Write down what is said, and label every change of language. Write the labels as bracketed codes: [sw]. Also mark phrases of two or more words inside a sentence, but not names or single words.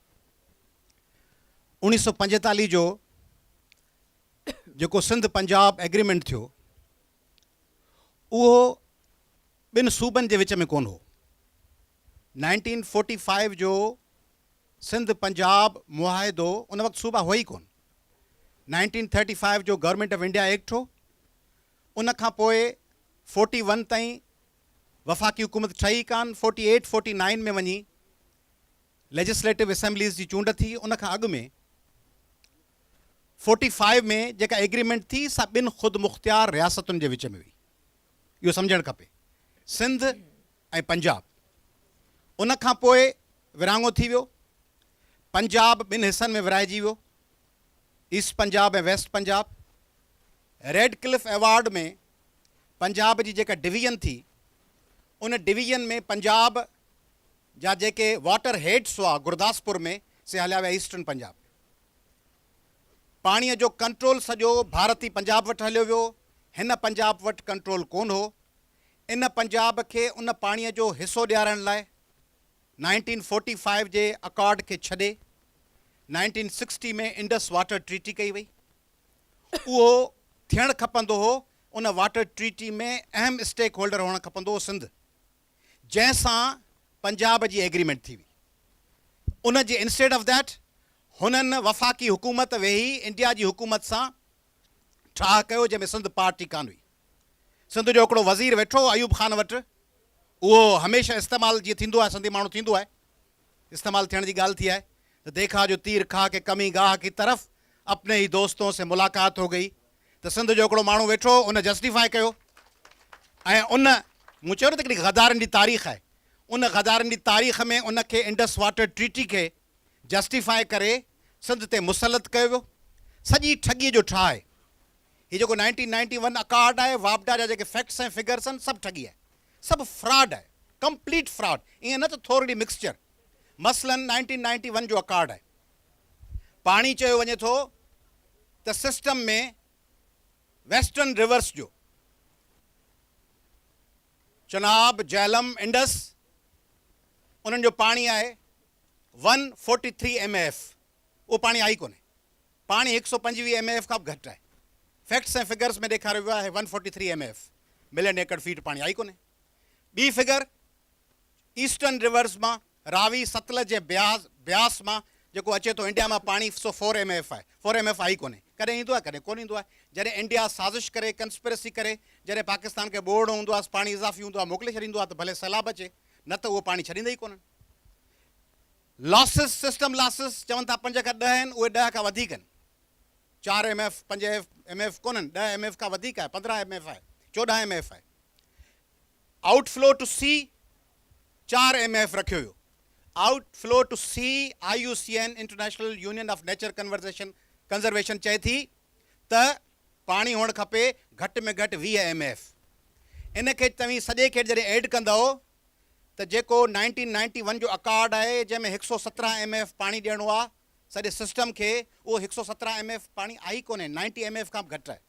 [sd] 1945 जो जेको सिंध पंजाब एग्रीमेंट थियो उहो ॿिनि सूबनि जे विच में कोन हो। 1945 जो सिंध पंजाब मुआहिदो उन वक़्तु सूबा हुआ ई कोन। 1935 जो गवर्नमेंट ऑफ इंडिया एक्ट हो। उन खां पोइ 41 ताईं वफ़ाक़ी हुकूमत ठही कान। 48-49 में वञी [en] Legislative Assemblies [sd] जी चूंड थी। उन खां अॻु में 45 में जेका एग्रीमेंट थी सा ॿिनि ख़ुदि मुख़्तियार रियासतुनि जे विच में हुई। इहो सम्झणु खपे, सिंध ऐं पंजाब। उन खां पोइ विरांङो थी वियो, पंजाब ॿिनि हिसनि में विराइजी वियो, ईस्ट पंजाब ऐं वेस्ट पंजाब। रेड क्लिफ अवार्ड में पंजाब जी जेका डिवीज़न थी, उन डिवीज़न में पंजाब जा जेके [en] water heads [sd] हुआ गुरदासपुर में, से हलिया विया ईस्टर्न पंजाब। पाणीअ जो कंट्रोल सॼो भारती पंजाब वटि हलियो वियो। हिन पंजाब वटि कंट्रोल कोन हो। इन पंजाब खे उन पाणीअ जो हिसो ॾियारण लाइ 1945 जे अकॉर्ड खे छॾे 1960 में इंडस वाटर ट्रीटी कई वई। उहो थियणु खपंदो हो, उन [en] water treaty [sd] में अहम [en] stake holder [sd] हुअणु खपंदो हो सिंध, जंहिंसां पंजाब जी एग्रीमेंट थी हुई। उन जे [en] instead of that [sd] हुननि वफ़ाक़ी हुकूमत वेही इंडिया जी हुकूमत सां ठाह कयो, जंहिंमें सिंध पार्टी कान हुई। सिंध जो हिकिड़ो वज़ीर वेठो अयूब ख़ान वटि, उहो हमेशह इस्तेमालु जीअं थींदो आहे, सिंधी माण्हू थींदो आहे, इस्तेमालु थियण जी ॻाल्हि थी आहे त [ur] دیکھا جو تیر کھا کے کمی گاہ کی طرف اپنے ہی دوستوں سے ملاقات ہو گئی. [sd] त सिंध जो हिकिड़ो माण्हू वेठो, उन जस्टिफाई कयो ऐं उन मूं चयो न त हिकिड़ी गदारनि जी तारीख़ आहे। उन गदारनि जी तारीख़ में उनखे इंडस वाटर ट्रीटी खे जस्टिफाई करे सिंध ते मुसलत कयो वियो। सॼी ठगीअ जो ठाह आहे। हीअ जेको 1991 अकॉर्ड आहे, वापडा जा जेके फैक्ट्स ऐं फिगर्स आहिनि, सभु ठगी आहे, सभु फ्रॉड आहे, [en] complete fraud. [sd] ईअं न त थोरी मिक्सचर। मसलन 1991 जो अकॉर्ड आहे, पाणी चयो वञे थो त सिस्टम में [en] western rivers [sd] जो चनाब, झेलम, इंडस, उन्हनि जो पाणी आहे 143 MAF। उहो पाणी आई कोन्हे। पाणी 125 MAF खां बि घटि आहे। फैक्ट्स ऐं फिगर्स में ॾेखारियो वियो आहे 143 MAF [en] million acre feet [sd] पाणी आई कोन्हे। ॿी फिगर [en] eastern rivers [sd] मां, रावी, सतलज ऐं ब्यास मां जेको अचे थो इंडिया मां पाणी 104 MAF आहे। 4 MAF आई कोन्हे। कॾहिं ईंदो आहे, कॾहिं कोन ईंदो आहे। जॾहिं इंडिया साज़िश करे, कंस्पिरसी करे, जॾहिं पाकिस्तान खे ॿोड़ हूंदो आहे, पाणी इज़ाफ़ी हूंदो आहे, मोकिले छॾींदो आहे त भले सैलाब अचे, न त उहो पाणी छॾींदा ई कोन्हनि। लॉसिस, [en] system losses [sd] चवनि था 5 खां 10 आहिनि, उहे 10 खां वधीक आहिनि। 4 MAF 5 MAF कोन्हनि, 10 MAF खां वधीक आहे, 15 MAF आहे, 14 MAF आहे। [en] outflow to sea [sd] 4 MAF रखियो हुयो। [en] outflow to sea [sd] IUCN इंटरनेशनल यूनियन ऑफ नेचर कंजर्वेशन चए थी त पाणी हुअणु खपे घटि में घटि 20 MAF। इन खे तव्हीं सॼे खे जॾहिं एड कंदव त जेको 1991 जो अकॉर्ड आहे जंहिंमें 117 MAF पाणी ॾियणो आहे सॼे सिस्टम खे, उहो 117 MAF पाणी आई कोन्हे, 90 MAF खां बि घटि आहे।